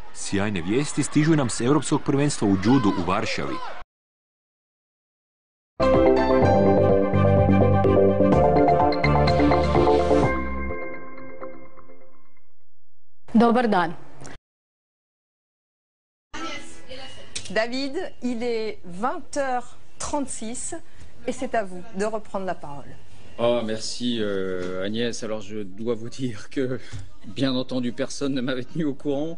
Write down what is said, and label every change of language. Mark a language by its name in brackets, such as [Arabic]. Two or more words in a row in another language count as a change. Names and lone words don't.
[Croatian] sjajne vijesti stižu nam s Europskog prvenstva u džudu u Varšavi. Dobar dan. [French] David, il est 20h36 et c'est à vous de reprendre la parole. Oh, merci Agnès. Alors je dois vous dire que, bien entendu, personne ne m'avait tenu au courant.